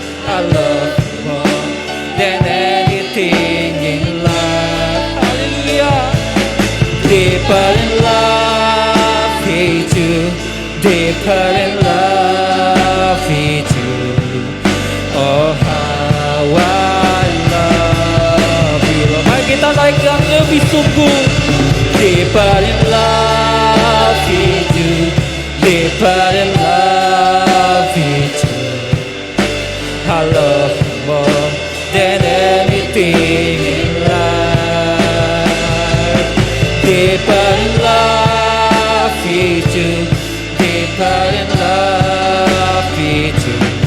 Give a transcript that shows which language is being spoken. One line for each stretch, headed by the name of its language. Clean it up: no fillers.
English: I love you more than anything in life. Hallelujah. Deeper in love with you, deeper in love with you. Oh, how I love you.
Indonesian: Mari kita naik yang lebih sungguh.
English: Deeper in love with you, deeper in love with you. I love you more than anything in life. Deeper in love with you, deeper in love with you.